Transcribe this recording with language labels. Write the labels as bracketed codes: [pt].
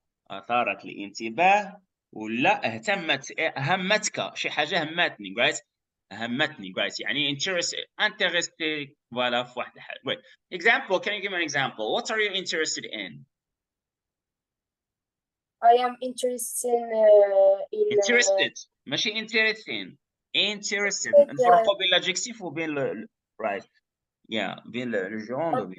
[ar] أثارت الانتباه ولا همتك شي حاجة همتني right همتني right يعني interested voilà في واحد الحاجة. [en] Great. Example, can you give me an example? What are you interested in? I am interested in interested [ar] ماشي [en] interesting. [ar] interested نفرقوا بين الادجكتيف وبين right yeah بين الجوند وبين